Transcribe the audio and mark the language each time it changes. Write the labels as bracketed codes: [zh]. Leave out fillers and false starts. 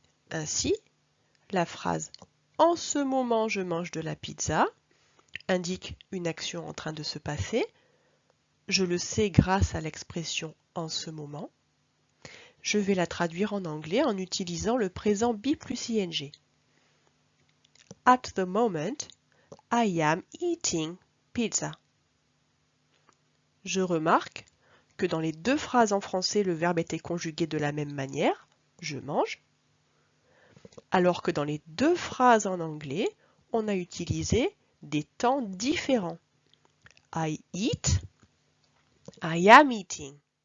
[fr] Ainsi, la phrase « En ce moment, je mange de la pizza » indique une action en train de se passer. Je le sais grâce à l'expression « en ce moment ». Je vais la traduire en anglais en utilisant le présent be plus ing. [en] At the moment, I am eating pizza. [fr] Je remarque que dans les deux phrases en français, le verbe était conjugué de la même manière, je mange, alors que dans les deux phrases en anglais, on a utilisé des temps différents. [en] I eat, I am eating.